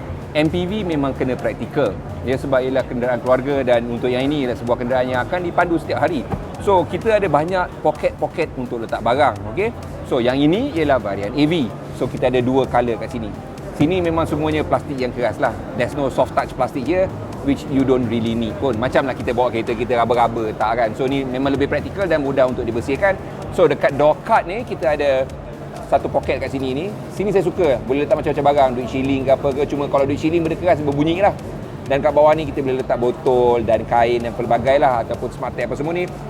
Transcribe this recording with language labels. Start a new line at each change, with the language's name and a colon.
Malay: MPV memang kena praktikal. Ya, sebab ialah kenderaan keluarga dan untuk yang ini ialah sebuah kenderaan yang akan dipandu setiap hari. So, kita ada banyak poket-poket untuk letak barang. Okay? So, yang ini ialah varian AV. So, kita ada 2 color kat sini. Sini memang semuanya plastik yang keras lah.
English: There's no soft touch plastik here, which you don't really need pun.
Malay: Macamlah kita bawa kereta, kita raba-raba, tak kan? So, ni memang lebih praktikal dan mudah untuk dibersihkan. So, dekat door card ni, kita ada satu poket kat sini ni. Sini saya suka, boleh letak macam-macam barang, duit shilling ke apa ke. Cuma kalau duit shilling benda keras berbunyi lah. Dan kat bawah ni kita boleh letak botol dan kain dan pelbagai lah, ataupun smart tag apa semua ni.